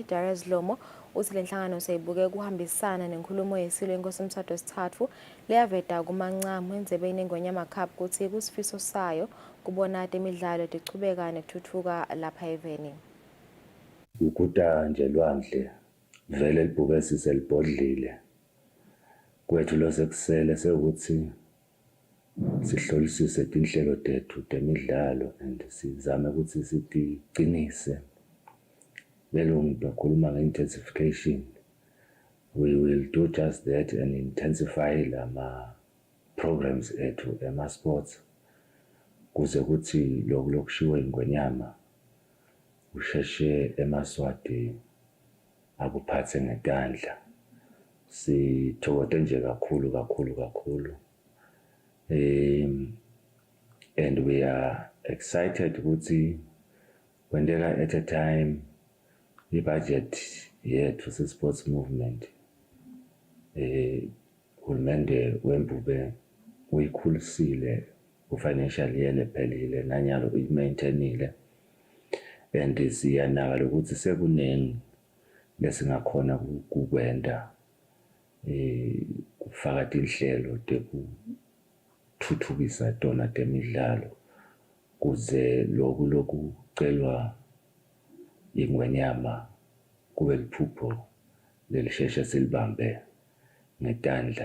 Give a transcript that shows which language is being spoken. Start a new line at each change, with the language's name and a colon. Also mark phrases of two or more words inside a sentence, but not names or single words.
Swati: Darius Lomo uthi lenhlangano seyibuke kuhambisana nenkulumo yeSilo inkosi umthatho wesithathu leyaveta kumancamo endzebeni engonyama cup kuthi kusifiso sayo kubona temidlalo tichubeka nekuthuthuka lapha eveni. Ukuta nje lwandle vele libuke siselibhodlile kwethu losekusele sekuthi sihlolisise tinhlelo tethu temidlalo and sizame ukuthi siqinise. Belungu bakhuluma nge-intensification.
English: We will do just that and intensify
Swati: lama programs ethu ema-sports kuze kuthi lokushiwe ingonyama usheshe emaswati akuphathe ngetandla. Sithokote nje kakhulu.
English: And we are excited
Swati: ukuthi kwendeka
English: at a time
Swati: i-budget yethu se-sports
English: movement
Swati: uhulumende wembube uyikhulisile ku-
English: financial year
Swati: lephelile nanyalo uyi-maintainile and siyanaka ukuthi sekuningi lesingakhona kukwenda kufaka tinhlelo tekuthuthukisa tona temidlalo kuze lokhu kucelwa ingwenyama kube liphupho lelisheshe silibambe ngetandla.